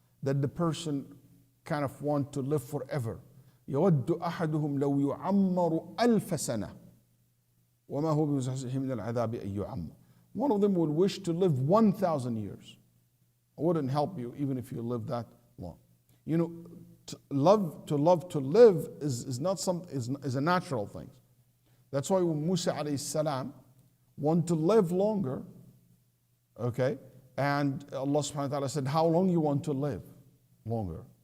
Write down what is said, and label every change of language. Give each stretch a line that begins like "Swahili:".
English: That the person kind of want to live forever.
Arabic: يود أحدهم لو يعمر ألف سنة وما هو بمزحزحه من العذاب أن يعمر.
English: One of them would wish to live 1,000 years. It wouldn't help you even if you live that long. To live is not is a natural thing. That's why when Musa alayhi salam want to live longer, okay, and Allah subhanahu wa ta'ala said, how long you want to live longer?